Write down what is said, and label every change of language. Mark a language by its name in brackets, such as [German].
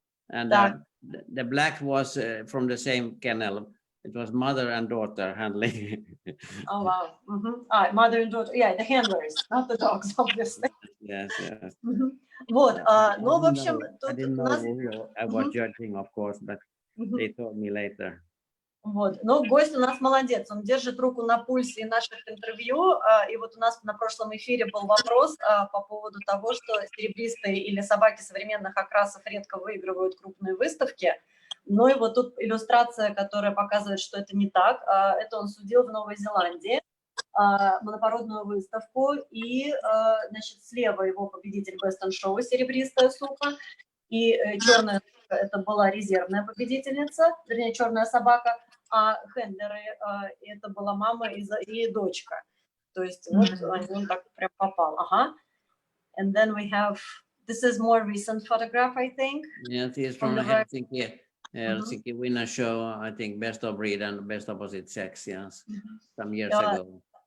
[English] And the black was from the same kennel. It was mother and daughter handling. Oh, wow. Mother and daughter. Yeah, the handlers, not the dogs, obviously. Yes, yes. [Russian] Вот, ну, в общем, [English] I didn't know who I was judging, of course, but they told me later. [Russian] Вот, но гость у нас молодец, он держит руку на пульсе наших интервью, и вот у нас на прошлом эфире был вопрос по поводу того, что серебристые или собаки современных окрасов редко выигрывают крупные выставки. Ну и вот тут иллюстрация, которая показывает, что это не так. Это он судил в Новой Зеландии, монопородную выставку, и, значит, слева его победитель Western Show, серебристая сука, и черная сука, это была резервная победительница, вернее, черная собака, а хендлеры, это была мама и дочка. То есть вот он так прям попал. [English] And then we have, this is more recent photograph, I think. Yes, he's from Helsinki. Helsinki winner show, I think, best of breed and best opposite sex, yes, some years ago.